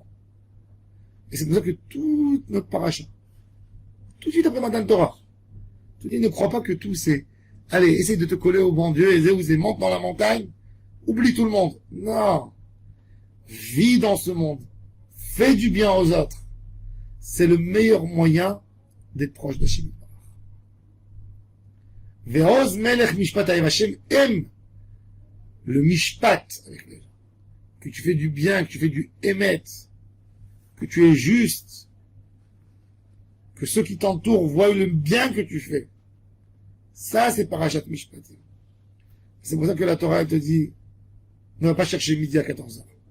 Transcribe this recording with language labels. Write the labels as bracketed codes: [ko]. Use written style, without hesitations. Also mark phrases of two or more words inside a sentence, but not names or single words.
[fr] Et c'est pour ça que toute notre paracha, tout de suite après Matan Torah, tu dis, ne crois pas que tout c'est, allez, essaye de te coller au bon Dieu, et monte dans la montagne, oublie tout le monde. Non. Vis dans ce monde. Fais du bien aux autres. C'est le meilleur moyen d'être proche d'Hachem. [he] ועוז מלך משפט [fr] Hashem aime le mishpat avec les gens. Que tu fais du bien, que tu fais du émet, que tu es juste, que ceux qui t'entourent voient le bien que tu fais. Ça, c'est [he] פרשת משפטים. [fr] C'est pour ça que la Torah, elle te dit, ne va pas chercher midi à 14h.